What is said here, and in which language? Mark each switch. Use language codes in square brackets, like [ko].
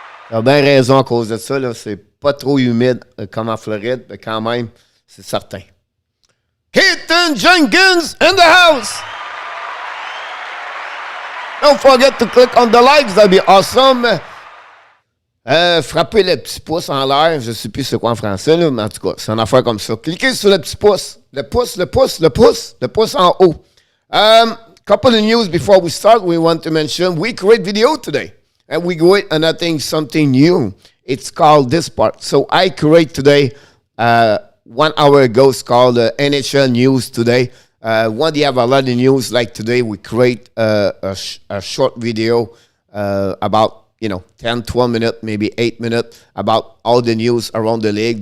[fr] T'as bien raison à cause de ça. Là. C'est pas trop humide comme en Floride, mais quand même, c'est certain. [en] Keaton Jenkins in the house. Don't forget to click on the likes, that'd be awesome. [fr] Frappez le petit pouce en l'air, je ne sais plus c'est quoi en français, là, mais en tout cas, c'est une affaire comme ça. Cliquez sur le petit pouce. Le pouce en haut. [en] Couple of news before we start, we want to mention we create video today. And we create another something new. It's called this part. So I create today, 1 hour ago, it's called NHL News Today. When you have a lot of news like today, we create a short video about 10, 12 minutes, maybe 8 minutes about all the news around the league.